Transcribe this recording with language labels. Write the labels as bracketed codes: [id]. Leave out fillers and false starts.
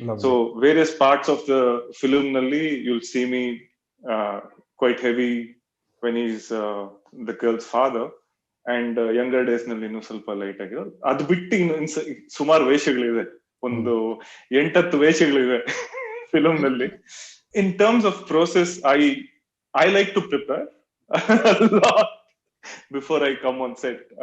[en] So various parts of the film ನಲ್ಲಿ you'll see me quite heavy when he's the girl's father, and younger days ನಲ್ಲಿ [kn] ಇನ್ನೂ ಸ್ವಲ್ಪ light ಆಗಿರೋದು. ಅದು ಬಿಟ್ಟು ಇನ್ನು ಸುಮಾರು ವೇಷಗಳಿದೆ, ಒಂದು 8-10 ವೇಷಗಳಿವೆ ಫಿಲಮ್ ನಲ್ಲಿ. [en] In terms of process, I like to prepare a lot before I come on set.